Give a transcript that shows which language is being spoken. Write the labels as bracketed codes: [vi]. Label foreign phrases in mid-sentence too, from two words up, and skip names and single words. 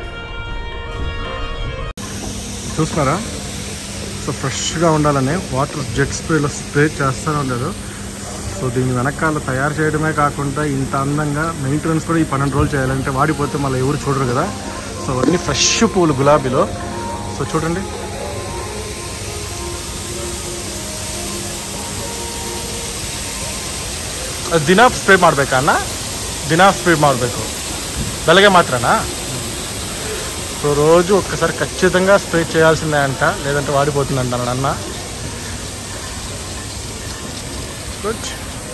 [te] చూస్తున్నారా? సో ఫ్రెష్గా ఉండాలని [en] water jet spray [te] స్ప్రే చేస్తూనే ఉండదు. సో దీన్ని వెనకాల తయారు చేయడమే కాకుండా ఇంత అందంగా మెయింటెనెన్స్ కూడా ఈ 12 రోజులు చేయాలంటే వాడిపోతే మళ్ళీ ఎవరు చూడరు కదా. సో అవన్నీ ఫ్రెష్ పూలు గులాబీలో. సో చూడండి, [kn] ದಿನ ಸ್ಪ್ರೇ ಮಾಡಬೇಕಾ ಅಣ್ಣ? ದಿನ ಸ್ಪ್ರೇ ಮಾಡಬೇಕು, ಬೆಳಗ್ಗೆ ಮಾತ್ರನಾ? [te] సో రోజు ఒక్కసారి ఖచ్చితంగా స్ప్రే చేయాల్సిందే అంట, లేదంటే వాడిపోతుందంట అన్న. గుడ్.